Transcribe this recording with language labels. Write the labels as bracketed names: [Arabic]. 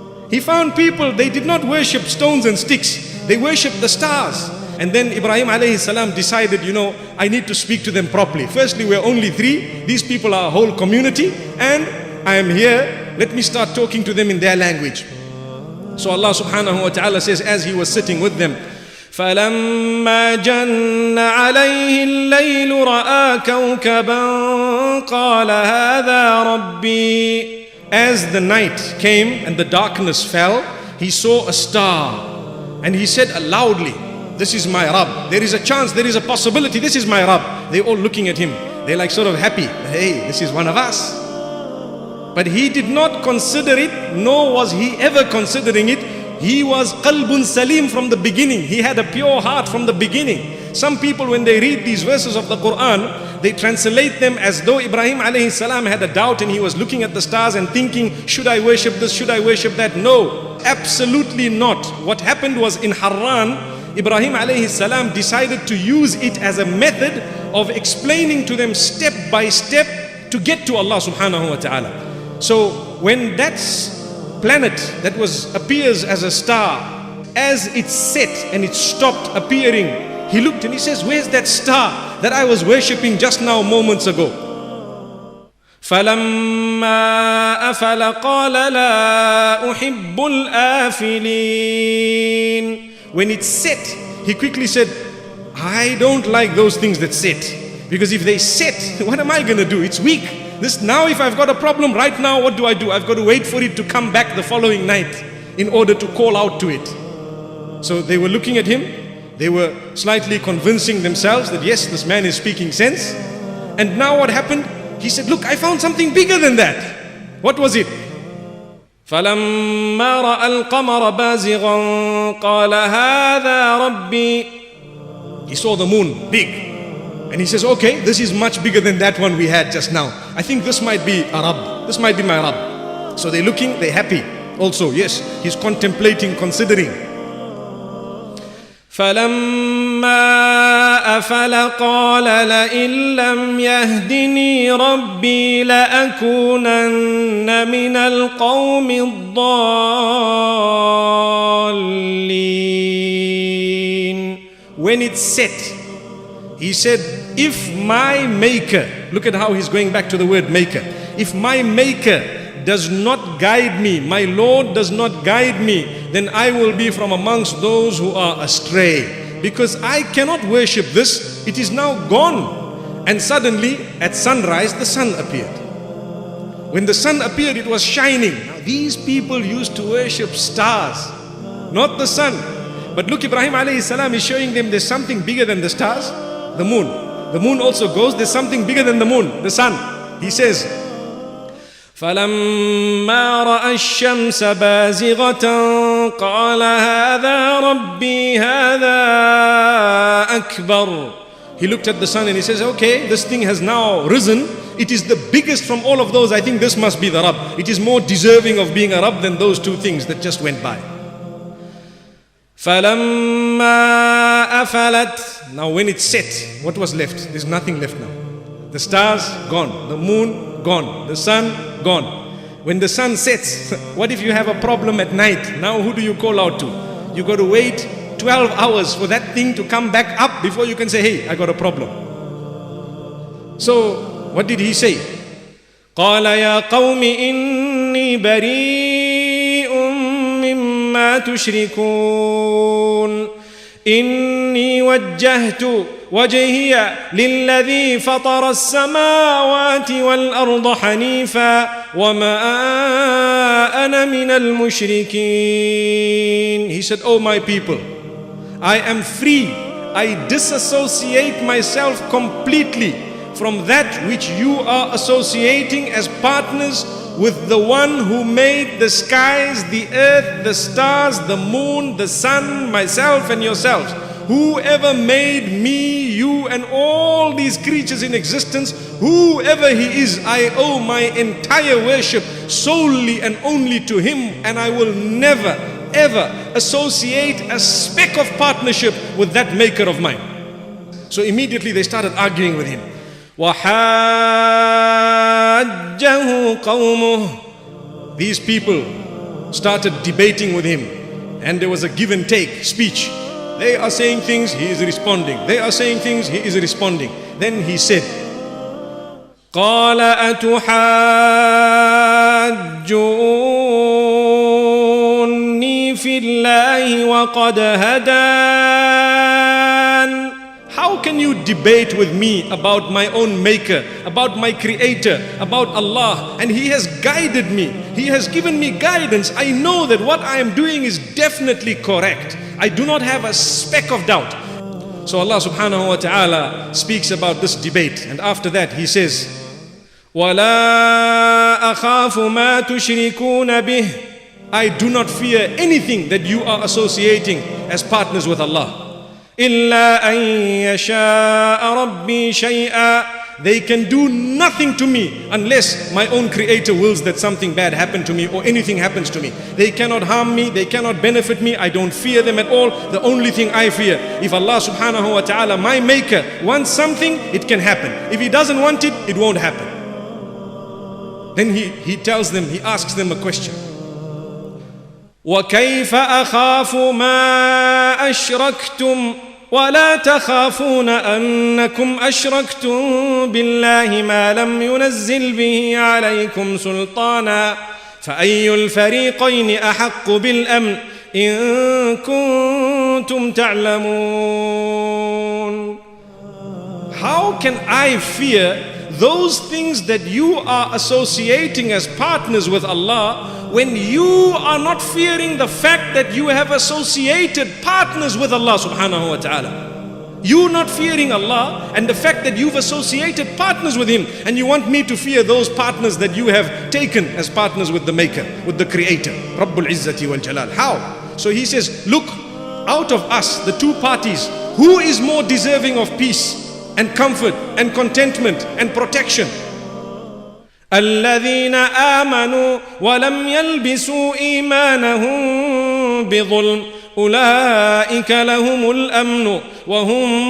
[English] He found people, they did not worship stones and sticks, they worshipped the stars. And then Ibrahim alayhi salam decided, you know, I need to speak to them properly. Firstly, we're only 3, these people are a whole community, and I am here, let me start talking to them in their language. So Allah subhanahu wa ta'ala says, as he was sitting with them, [Arabic] فلما جن عليه الليل رأى كوكبا قال هذا ربي. [English] As the night came and the darkness fell, he saw a star and he said loudly, this is my Rabb. There is a chance, there is a possibility, this is my Rabb. They're all looking at him. They're like sort of happy. Hey, this is one of us. But he did not consider it, nor was he ever considering it. He was [Arabic] qalbun salim [English] from the beginning. He had a pure heart from the beginning. Some people, when they read these verses of the Quran, they translate them as though Ibrahim alayhi salam had a doubt and he was looking at the stars and thinking, should I worship this, should I worship that? No, absolutely not. What happened was, in Harran, Ibrahim alayhi salam decided to use it as a method of explaining to them step by step to get to Allah subhanahu wa ta'ala. So when that planet that appears as a star, as it set and it stopped appearing, he looked and he says, where's that star that I was worshipping just now moments ago? [Arabic] فلما أفل قال لا أحب الآفلين. [English] When it set, he quickly said, I don't like those things that set, because if they set, what am I going to do? It's weak. This now, if I've got a problem right now, what do? I've got to wait for it to come back the following night in order to call out to it. So they were looking at him, they were slightly convincing themselves that yes, this man is speaking sense. And now what happened? He said, look, I found something bigger than that. What was it? [Arabic] فلما رأى القمر بازغا قال هذا ربي. [English] He saw the moon big, and he says, okay, this is much bigger than that one we had just now. I think this might be a Rabb. This might be my Rabb. So they're looking, they're happy. Also, yes, he's contemplating, considering. [Arabic] فلما فلقال لئن لم يهدني ربي لأكونن من القوم الضالين. [English] When it set, he said, if my maker, look at how he's going back to the word maker, if my maker does not guide me, my Lord does not guide me, then I will be from amongst those who are astray. Because I cannot worship this, it is now gone. And suddenly at sunrise the sun appeared. When the sun appeared, it was shining. Now these people used to worship stars, not the sun. But look, Ibrahim alayhi salam is showing them there's something bigger than the stars, the moon. The moon also goes, there's something bigger than the moon, the sun. He says, [Arabic] فلما رأى الشمس بازغة قال هذا ربي هذا أكبر. [English] He looked at the sun and he says, okay, this thing has now risen. It is the biggest from all of those. I think this must be the Rabb. It is more deserving of being a Rabb than those two things that just went by. [Arabic] فلما أفلت. [English] Now when it set, what was left? There's nothing left now. The stars gone, the moon gone, the sun gone. When the sun sets, what if you have a problem at night? Now who do you call out to? You got to wait 12 hours for that thing to come back up before you can say, hey, I got a problem. So what did he say? [Arabic] قال يا قوم إني بريء مما تشركون إني وجهت وجهي للذي فطر السماوات والأرض حنيفا وما أنا من المشركين. [English] He said, oh my people, I am free. I disassociate myself completely from that which you are associating as partners with the one who made the skies, the earth, the stars, the moon, the sun, myself and yourselves. Whoever made me, you and all these creatures in existence, whoever he is, I owe my entire worship solely and only to him, and I will never ever associate a speck of partnership with that maker of mine. So immediately they started arguing with him. [Arabic] وحاجه قومه. [English] These people started debating with him, and there was a give and take speech. They are saying things, he is responding. They are saying things, he is responding. Then he said, [Arabic] قال أتحاجوني في الله وقد هدان. [English] how can you debate with me about my own maker, about my creator, about Allah? And he has guided me. He has given me guidance. I know that what I am doing is definitely correct. I do not have a speck of doubt. So Allah subhanahu wa ta'ala speaks about this debate. And after that he says, [Arabic] وَلَا أَخَافُ مَا تُشْرِكُونَ بِهِ. [English] I do not fear anything that you are associating as partners with Allah. [Arabic] إِلَّا أَن يَشَاءَ رَبِّي شَيْئًا. [English] They can do nothing to me unless my own creator wills that something bad happen to me or anything happens to me. They cannot harm me, they cannot benefit me. I don't fear them at all. The only thing I fear, if Allah subhanahu wa ta'ala, my maker, wants something, it can happen. If he doesn't want it, it won't happen. Then he tells them, he asks them a question. [Arabic] وَكَيْفَ أَخَافُ مَا أَشْرَكْتُمْ ولا تخافون أنكم أشركتم بالله ما لم ينزل به عليكم سلطانا فأي الفريقين أحق بالأمن إن كنتم تعلمون. [English] How can I fear those things that you are associating as partners with Allah when you are not fearing the fact that you have associated partners with Allah subhanahu wa ta'ala? You not fearing Allah and the fact that you've associated partners with Him, and you want me to fear those partners that you have taken as partners with the Maker, with the Creator, [Arabic] Rabbul Izzati wal Jalal. [English] How? So he says, look, out of us, the two parties, who is more deserving of peace and comfort and contentment and protection? [Arabic] الذين آمنوا ولم يلبسوا إيمانهم بظلم أولئك لهم الأمن وهم